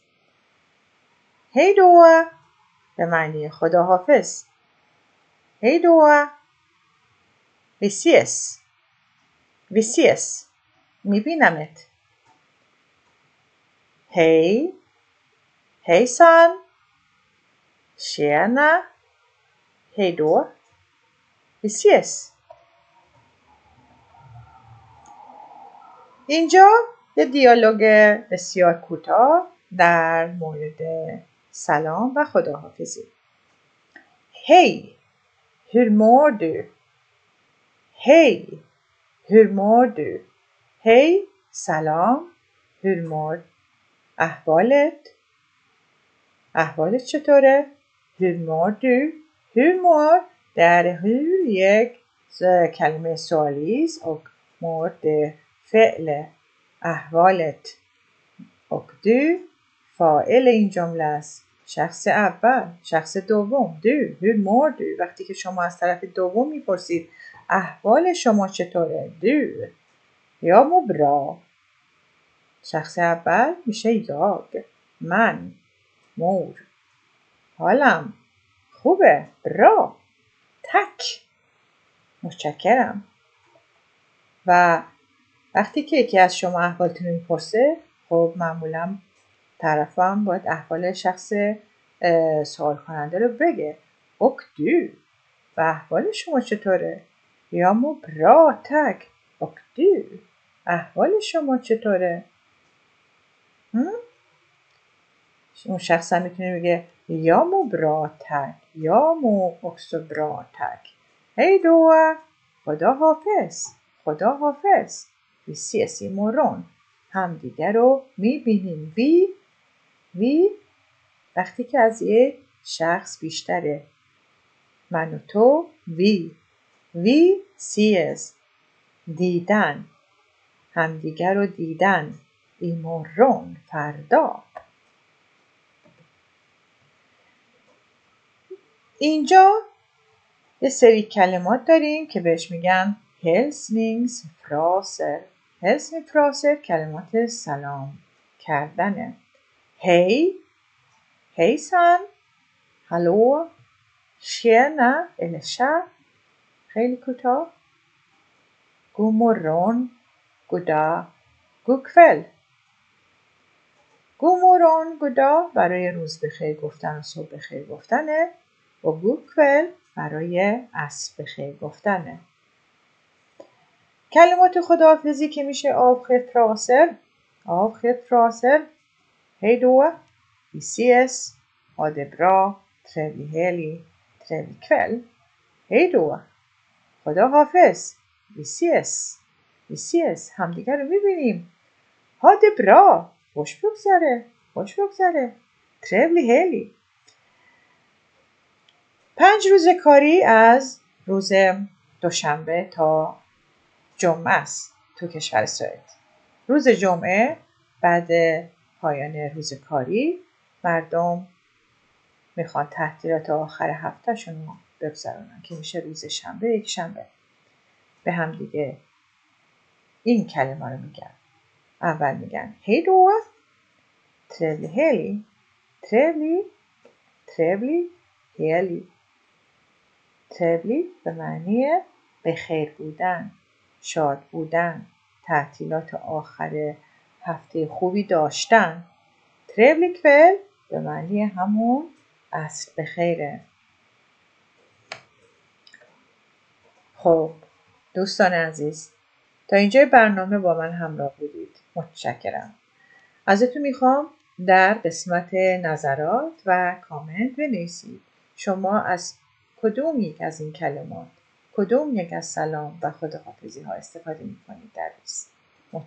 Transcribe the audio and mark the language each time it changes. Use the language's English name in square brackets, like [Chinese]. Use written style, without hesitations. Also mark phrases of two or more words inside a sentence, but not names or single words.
[Swedish] hej då [Persian] به معنی خداحافظ. [Swedish] hej då vi ses میبینمت. هیسان tjena hej då vi ses. [Persian] اینجا یه دیالوگ بسیار کوتاه در مورد سلام و خداحافظی. [Swedish] Hej, hur mår du? Hej, hur mår du? Hej, سلام. Hur mår [Persian] احوالت چطوره؟ [Swedish] Hur mår du? Hur mår där hur [Persian] یک کلمه سوالی است و [Swedish] mår det [Persian] فعل احوالت و du فاعل این جمله است. شخص اول، شخص دوم. [Swedish] du hur mår du؟ [Persian] وقتی که شما از طرف دوم میپرسید احوال شما چطوره؟ [Swedish] du jag mår bra. [Persian] شخص اول میشه jag، من، mår. حالم خوبه. [Swedish] bra. tack. [Persian] متشکرم. و وقتی که یکی از شما احوالتون رو میپرسه، خب معمولا طرفم باید احوال شخص سوال کننده رو بگه. [Swedish] och du [Persian] و احوال شما چطوره؟ [Swedish] jag mår bra tack. och du [Persian] احوال شما چطوره؟ اون شخص هم میتونه بگه [Swedish] jag mår bra tack. jag mår också bra tack. hej då. خداحافظ. vi ses imorgon. [Persian] هم دیگر رو میبینیم. وی وقتی که از یه شخص بیشتره. من و تو [Swedish] vi ses [Persian] دیدن، هم دیگر رو دیدن. imorgon فردا. اینجا یه سری کلمات داریم که بهش میگن hälsningsfraser. کلمات سلام کردنه. [Swedish] hejsan, hallå, tjena eller tja [Persian] خیلی کوتاه. [Swedish] god morgon, god dag, god kväll. god morgon, god dag [Persian] برای روز بخیر گفتن و صبح بخیر گفتنه و [Swedish] god kväll [Persian] برای عصر بخیر گفتنه. کلمات خداحافظی که میشه avskedsfraser. [Swedish] hej då, vi ses, ha det bra, trevlig helg, trevlig kväll. hej då, [Persian] خداحافظ. [Swedish] vi ses [Persian] همدیگر رو میبینیم. [Swedish] ha det bra [Persian] خوش بگذره. [Swedish] trevlig helg [Persian] 5 روز کاری از روز دوشنبه تا جمعه است تو کشور سوئد. روز جمعه بعد پایان روز کاری مردم میخوان تعطیلات آخر هفتهشون رو بگذرونن که میشه روز شنبه، یک شنبه. به هم دیگه این کلمه رو میگن. اول میگن [Swedish] hej då, trevlig helg, trevlig, trevlig helg. [Persian] trevlig به معنی به خیر بودن، شاد بودن، تعطیلات آخر هفته خوبی داشتن. [Swedish] trevlig kväll [Persian] به معنی همون عصر بخیره. خب دوستان عزیز، تا اینجای برنامه با من همراه بودید. متشکرم. ازتون میخوام در قسمت نظرات و کامنت بنویسید شما از کدوم یک از این کلمات، کدوم یک از سلام و خداحافظی ها استفاده میکنید در روز.